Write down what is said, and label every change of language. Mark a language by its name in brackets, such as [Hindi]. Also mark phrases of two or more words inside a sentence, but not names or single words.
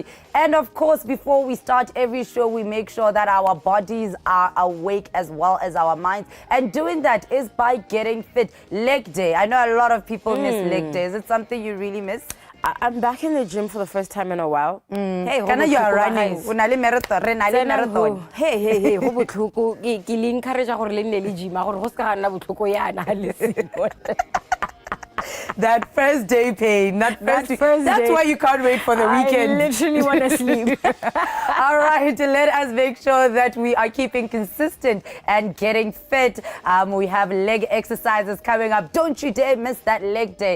[English] And of course, before we start every show, we make sure that our bodies are awake as well as our minds. And doing that is by getting fit. Leg day. I know a lot of people miss leg day. Is it something you really miss? I'm back in the gym for the first time in a while. Hey, you are running. Marathon. Hey. [Tswana] Ho botlhoko ke le encourage gore le nne le gym gore go se ka nna botlhoko yana le seno. [English] That first day pain, that's why you can't wait for the weekend. I literally want to sleep. All right, let us make sure that we are keeping consistent and getting fit. We have leg exercises coming up. Don't you dare miss that leg day.